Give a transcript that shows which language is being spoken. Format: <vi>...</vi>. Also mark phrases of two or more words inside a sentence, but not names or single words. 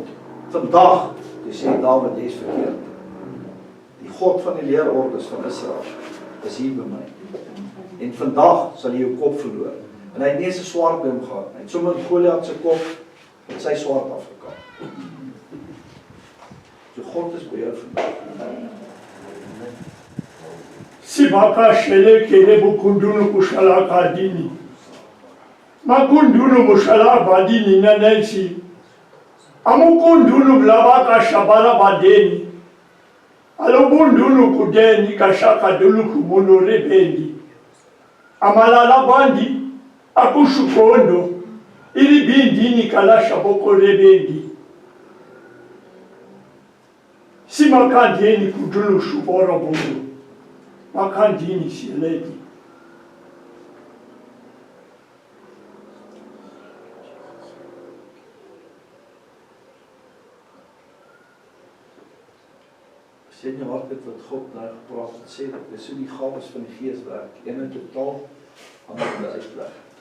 <af>Vandag, toe sê Dawid, jy is verkeerd. Die God van die leerordes van Israel is hier by my. En vandag sal jy jou kop verloor. En hy het nie eens 'n swaard by hom gehad. Hy het sommer Goliat se kop met sy swaard afgekap. So God is by jou vandag. Sibaka shele kele bukundunu kushala kadini. Makundunu mushala badini na nensi. Amukundunu blabaka shabara badeni. Alobundunu kudeni kashaka dulu kumuno rebendi. Amalala bandi akushukondo ili bindini kalasha boko rebendi. Simakandeni kudulu shuboro bundu. Makandini siledi. As jy in jou hart het wat God nou gepraat het, sê dat dis hoe die gawes van die Gees werk. Een in totaal, ander in die uitleg.</af>